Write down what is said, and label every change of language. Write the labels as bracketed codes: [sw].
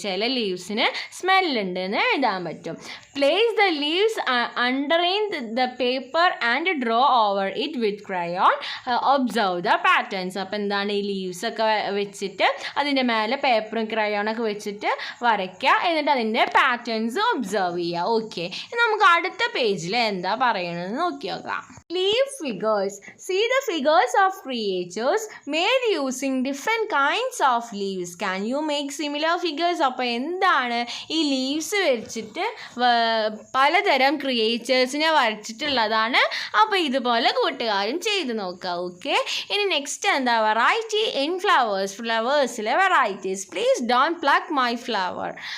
[ml] ചില ലീവ്സിന് സ്മെല്ലുണ്ട് എന്ന് എഴുതാൻ പറ്റും. [en] Place the leaves underline the paper and draw over it with crayon. Observe the patterns. [ml] അപ്പോൾ എന്താണ്? ഈ ലീവ്സ് ഒക്കെ വെച്ചിട്ട് അതിൻ്റെ മേലെ പേപ്പറും ക്രയോണൊക്കെ വെച്ചിട്ട് വരയ്ക്കുക. എന്നിട്ട് അതിൻ്റെ പാറ്റേൺസ് ഒബ്സർവ് ചെയ്യുക. ഓക്കെ, നമുക്ക് അടുത്ത പേജിൽ എന്താ പറയണമെന്ന് നോക്കി നോക്കാം. [en] Leaf figures. See the figures of creatures made using different kinds of leaves. Can you make similar figures? [ml] അപ്പോൾ എന്താണ്? ഈ ലീവ്സ് വെച്ചിട്ട് പലതരം ക്രിയേച്ചേഴ്സിനെ വരച്ചിട്ടുള്ളതാണ്. അപ്പോൾ ഇതുപോലെ കൂട്ടുകാരും ചെയ്ത് നോക്കുക. ഓക്കെ, ഇനി നെക്സ്റ്റ് എന്താ? [en] Variety in flowers. [ml] ഫ്ലവേഴ്സിലെ varieties. [en] Please don't pluck my flower.